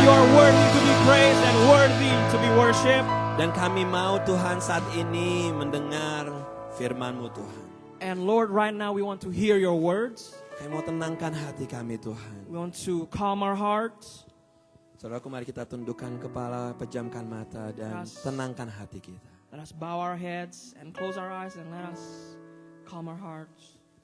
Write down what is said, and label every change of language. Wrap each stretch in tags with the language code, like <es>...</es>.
<en>you are worthy to be praised and worthy to be worshipped.</en> <id>Dan kami mau Tuhan saat ini mendengar firman-Mu Tuhan.</id> <en>And Lord, right now we want to hear your words.</en> <id>Kami mau tenangkan hati kami Tuhan.</id> <en>We want to calm our hearts.</en> <id>Saudaraku, mari kita tundukkan kepala, pejamkan mata dan</id> <en>Yes.</en> <id>tenangkan hati kita.</id> <en>Let us bow our heads and close our eyes and let us calm our hearts.</en>